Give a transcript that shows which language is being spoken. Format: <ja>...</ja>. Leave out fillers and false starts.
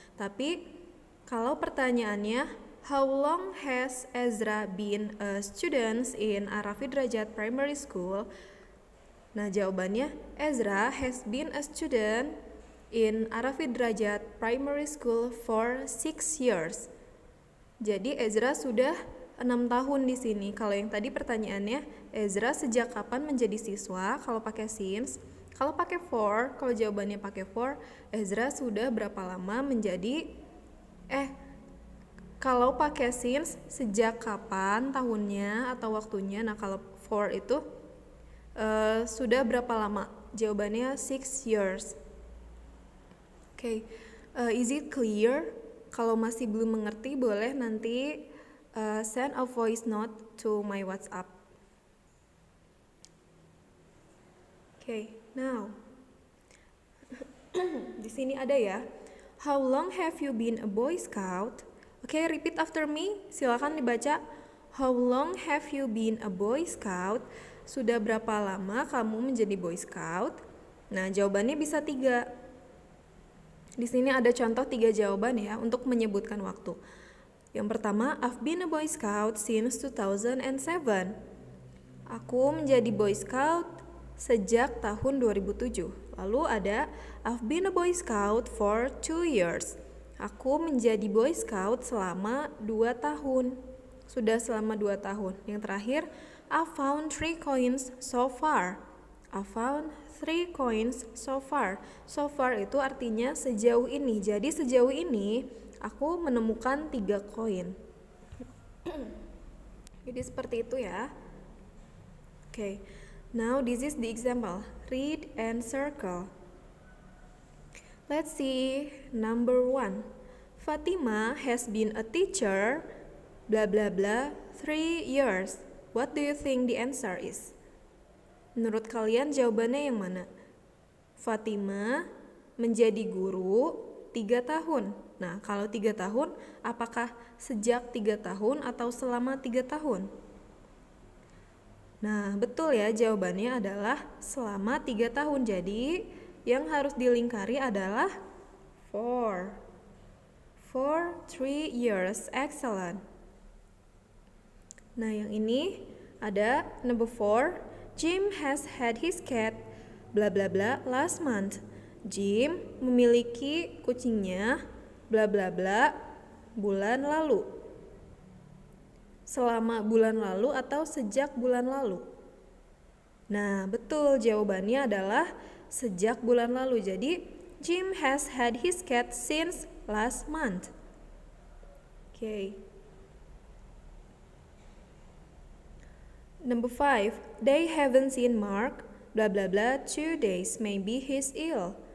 <en>Tapi kalau pertanyaannya, how long has Ezra been a student in Arafi Derajat Primary School?</en> <id>Nah, jawabannya</id> <en>Ezra has been a student in Arafi Derajat Primary School for 6 years.</en> <id>Jadi Ezra sudah 6 tahun di sini. Kalau yang tadi pertanyaannya, Ezra sejak kapan menjadi siswa? Kalau pakai since. Kalau pakai for, kalau jawabannya pakai for, Ezra sudah berapa lama menjadi kalau pakai since, sejak kapan tahunnya atau waktunya. Nah, kalau for itu sudah berapa lama? Jawabannya</id> <en>6 years. Okay. Is it clear?</en> <id>Kalau masih belum mengerti, boleh nanti</id> <en>send a voice note to my WhatsApp. Okay, now</en> <id>di sini ada ya.</id> <en>How long have you been a Boy Scout? Okay, repeat after me.</en> <id>Silakan dibaca.</id> <en>How long have you been a Boy Scout?</en> <id>Sudah berapa lama kamu menjadi Boy Scout? Nah, jawabannya bisa 3. Di sini ada contoh 3 jawaban ya untuk menyebutkan waktu. Yang pertama,</id> <en>I've been a Boy Scout since 2007.</en> <id>Aku menjadi Boy Scout sejak tahun 2007.</id> <en>Lalu ada, I've been a Boy Scout for 2 years.</en> <id>Aku menjadi Boy Scout selama 2 tahun. Sudah selama 2 tahun. Yang terakhir,</id> <en>I found 3 coins so far. I found 3 coins so far. So far</en> <id>itu artinya sejauh ini. Jadi sejauh ini aku menemukan 3 koin. Jadi seperti itu ya.</id> <en>Okay. Now this is the example. Read and circle. Let's see number 1. Fatima has been a teacher blah blah blah 3 years. What do you think the answer is?</en> <id>Menurut kalian jawabannya yang mana? Fatima menjadi guru 3 tahun. Nah, kalau 3 tahun, apakah sejak 3 tahun atau selama 3 tahun? Nah, betul ya, jawabannya adalah selama 3 tahun. Jadi, yang harus dilingkari adalah</id> <en>for 3 years.</en> <id>Excellent. Nah, yang ini ada</id> <en>number 4. Jim has had his cat bla bla bla last month.</en> <id>Jim memiliki kucingnya bla bla bla bulan lalu. Selama bulan lalu atau sejak bulan lalu? Nah, betul, jawabannya adalah sejak bulan lalu.</id> <en>Jadi, Jim has had his cat since last month. Okay. Number 5, they haven't seen Mark, bla bla bla, 2 days, maybe he's ill.</en>